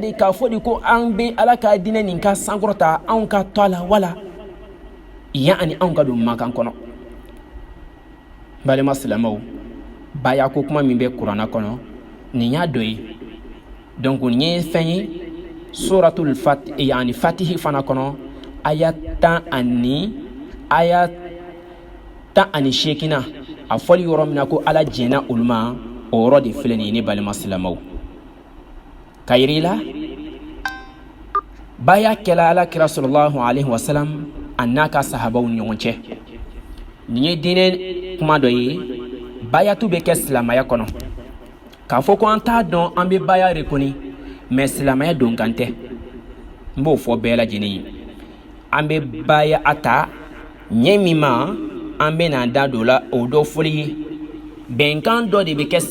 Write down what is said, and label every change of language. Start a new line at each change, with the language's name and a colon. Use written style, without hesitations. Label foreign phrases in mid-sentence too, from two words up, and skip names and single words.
Bambara: de k'a fɔ de ko an bɛ Ala ka diinɛ nin ka sankɔrɔ ta anw ka to a la wala yani anw ka don makan kɔnɔ balima silamɛw baya ko kuma min bɛ kuranna kɔnɔ nin y'a dɔ ye donc nin ye fɛn ye suratul yani Fatihi fana kɔnɔ aya 18 a fɔli yɔrɔ min na ko Ala jɛnna olu ma o yɔrɔ de filɛ nin ye ne balima silamɛw ka yira i la baya kɛla Alakira
Arabic: صلى الله عليه وسلم
Bambara: a n'a ka sahabaw ni ɲɔgɔn cɛ nin ye diinɛ kuma dɔ ye bayatu bɛ kɛ silamaya kɔnɔ k'a fɔ ko an t'a dɔn an bɛ baya reconi mais silamaya don kan tɛ n b'o fɔ bɛɛ lajɛlen ye an bɛ baya a ta ɲɛ min ma an bɛ na da don la o dɔ fɔli ye bɛnkan dɔ de bɛ kɛ